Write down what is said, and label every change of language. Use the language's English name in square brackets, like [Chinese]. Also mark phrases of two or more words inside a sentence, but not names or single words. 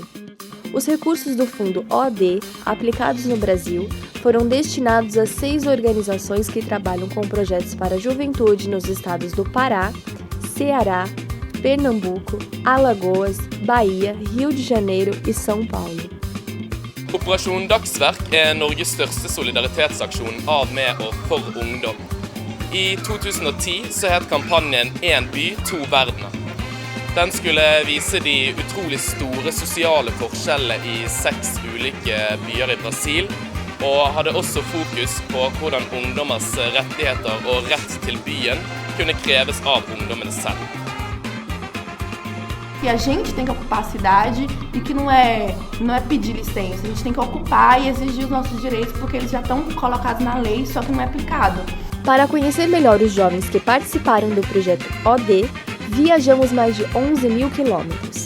[Portuguese] Os recursos do fundo OD, aplicados no Brasil, foram destinados a 6 organizações que trabalham com projetos para a juventude nos estados do Pará, Ceará, Pernambuco, Alagoas, Bahia, Rio de Janeiro e São Paulo. [Norwegian] Operasjon Dagsverk Norges største solidaritetsaksjon av, med og for ungdom. I 2010 så het kampanjen «En by, to verdener». Den skulle vise de utrolig store sosiale forskjellene i 6 ulike byer i Brasil, og hadde også fokus på hvordan ungdommers rettigheter og rett til byen kunne kreves av ungdommene selv. [Portuguese] Que a gente tem que ocupar a cidade e que não é pedir licença, a gente tem que ocupar e exigir os nossos direitos porque eles já estão colocados na lei, só que não é aplicado. Para conhecer melhor os jovens que participaram do projeto OD, viajamos mais de 11 mil quilômetros.